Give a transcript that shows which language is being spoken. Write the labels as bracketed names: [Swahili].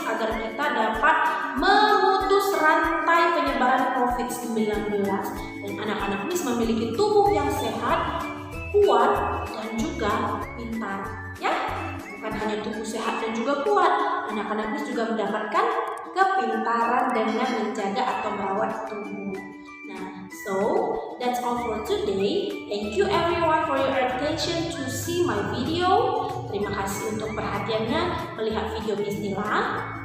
[Indonesian] Agar kita dapat memutus rantai penyebaran COVID-19 dan anak-anak Miss memiliki tubuh yang sehat, kuat, dan juga pintar. Ya, bukan hanya tubuh sehat dan juga kuat, anak-anak Miss juga mendapatkan kepintaran dengan menjaga atau merawat tubuh. [English] Nah, so that's all for today. Thank you everyone for your attention to see my video. [Indonesian] Terima kasih untuk perhatiannya melihat video Miss Nila.